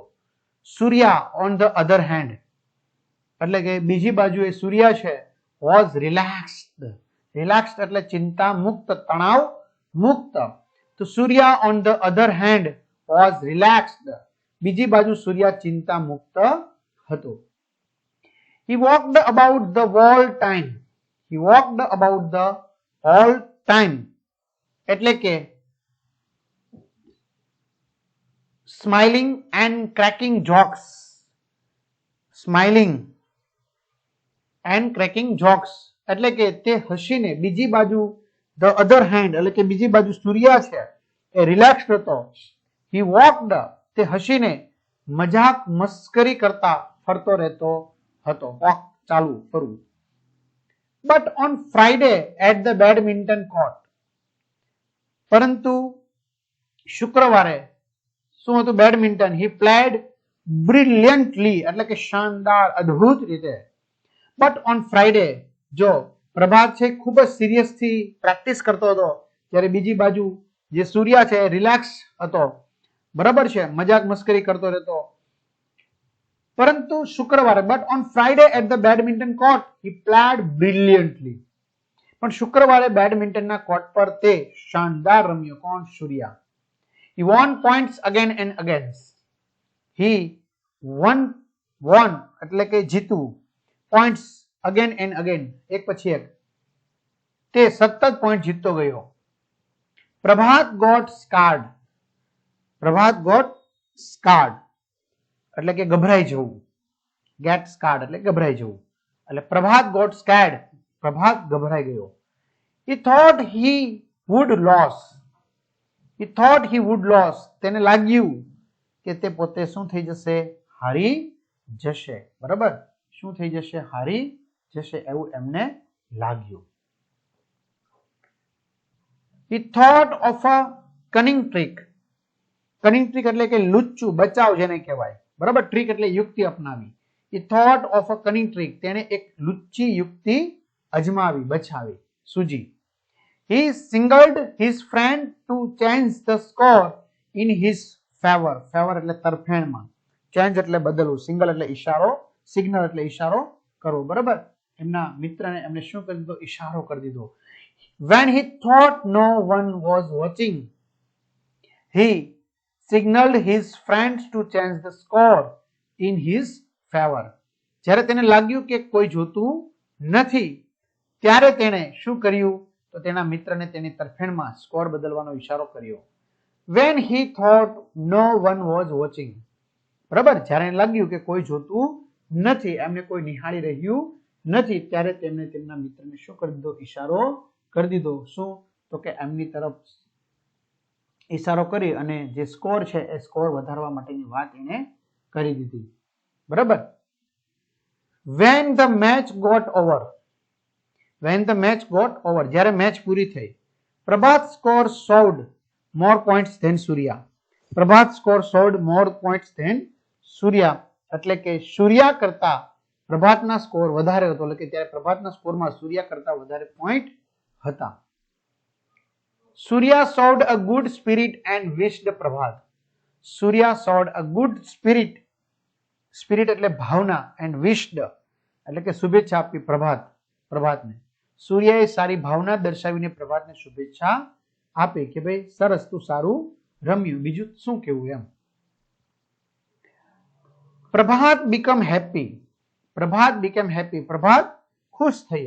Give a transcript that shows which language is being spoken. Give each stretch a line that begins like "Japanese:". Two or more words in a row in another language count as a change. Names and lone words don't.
Gujarati: સૂર્યા
English: on the other hand
Gujarati: એટલે કે બીજી બાજુએ સૂર્યા છે,
English: was relaxed
Gujarati: એટલે ચિંતા મુક્ત, તણાવ મુક્ત. તો સૂર્યા
English: on the other hand was relaxed,
Gujarati: બીજી બાજુ સૂર્યા ચિંતા મુક્ત હતો.
English: He walked about the whole time
Gujarati: એટલે કે
English: smiling and cracking jokes
Gujarati: એટલે કે તે હસીને, બીજી બાજુ
English: the other hand
Gujarati: એટલે કે બીજી બાજુ સૂર્યા છે એ રિલેક્સ્ડ હતો.
English: He walked
Gujarati: તે હસીને મજાક મસ્કરી કરતા ફરતો રહેતો હતો, વોક ચાલુ કરવું.
English: But on Friday at the badminton court
Gujarati: પરંતુ શુક્રવારે શું હતું? બેડમિન્ટન.
English: He played brilliantly
Gujarati: એટલે કે શાનદાર, અદ્ભુત રીતે.
English: But on Friday
Gujarati: જો પ્રભાત છે ખૂબ જ સિરિયસથી પ્રેક્ટિસ કરતો હતો, જ્યારે બીજી બાજુ જે સૂર્યા છે રિલેક્સ હતો, બરાબર છે, મજાક મસ્કરી કરતો રહેતો. પરંતુ શુક્રવારે
English: but on Friday at the badminton court he played brilliantly.
Gujarati: પણ શુક્રવારે બેડમિન્ટનના કોર્ટ પર તે શાનદાર રમ્યો. કોણ? સૂર્યા.
English: He won points again and again. He won
Gujarati: એટલે કે જીતવું,
English: points again and again
Gujarati: એક પછી એક, તે સતત પોઈન્ટ જીતતો ગયો.
English: પ્રભાત got scared. પ્રભાત got scared
Gujarati: એટલે કે ગભરાઈ જવું.
English: get scared
Gujarati: એટલે ગભરાઈ જવું. એટલે પ્રભાત
English: got scared,
Gujarati: પ્રભાત ગભરાઈ ગયો.
English: He thought he would lose. He thought he would lose.
Gujarati: તેને લાગ્યું કે તે પોતે શું થઈ જશે? હારી જશે. બરાબર? શું થઈ જશે? હારી જશે એવું એમને લાગ્યું.
English: He thought of a cunning trick. Cunning trick
Gujarati: એટલે કે લુચ્ચું બચાવ જેને કહેવાય. બરાબર? ટ્રીક એટલે યુક્તિ અપનાવી.
English: He thought of a cunning trick.
Gujarati: તેને એક લુચ્ચી યુક્તિ અજમાવી, બચાવી, સૂજી.
English: He signaled his friend to change the score in his favor.
Gujarati: Favor એટલે તરફેણમાં. Change એટલે બદલવું. Signal એટલે ઈશારો. Signal એટલે ઈશારો કરવો. બરાબર? એમના મિત્રને એમને શું કરી દીધો? ઈશારો કરી દીધો.
English: When he thought no one was watching, he signaled his friends to change the score in his favor.
Gujarati: જ્યારે તેને લાગ્યું કે કોઈ જોતું નથી ત્યારે તેણે શું કર્યું? તો તેના મિત્રને તેની તરફેણમાં સ્કોર બદલવાનો ઈશારો કર્યો.
English: When he thought no one was watching.
Gujarati: બરાબર? જ્યારે લાગ્યું કે કોઈ જોતું નથી, એમને કોઈ નિહાળી રહ્યું નથી, ત્યારે તેમણે તેમના મિત્રને શું કરી દીધો? ઈશારો કરી દીધો. શું? તો કે એમની તરફ ઈશારો કરી અને જે સ્કોર છે એ સ્કોર વધારવા માટેની વાત એને કરી દીધી. બરાબર?
English: When the match got over. When the match got over.
Gujarati: જ્યારે મેચ પૂરી થઈ.
English: પ્રભાત સ્કોર showed more points than Surya. પ્રભાત સ્કોર showed more points than Surya.
Gujarati: એટલે કે સૂર્યા કરતા પ્રભાતના સ્કોર વધારે હતો. એટલે કે ત્યારે પ્રભાતના સ્કોરમાં સૂર્યા કરતા વધારે પોઈન્ટ હતા.
English: Surya showed a good spirit and wished Prabhat. Surya showed a good spirit.
Gujarati: Spirit એટલે ભાવના
English: and wished
Gujarati: એટલે કે શુભેચ્છા આપી પ્રભાતને. સૂર્યએ સારી ભાવના દર્શાવીને પ્રભાતને શુભેચ્છા આપી કે ભાઈ સરસ, તું સારું રમ્યું, બીજું શું કેવું એમ.
English: પ્રભાત become happy. પ્રભાત became happy.
Gujarati: પ્રભાત ખુશ થયો.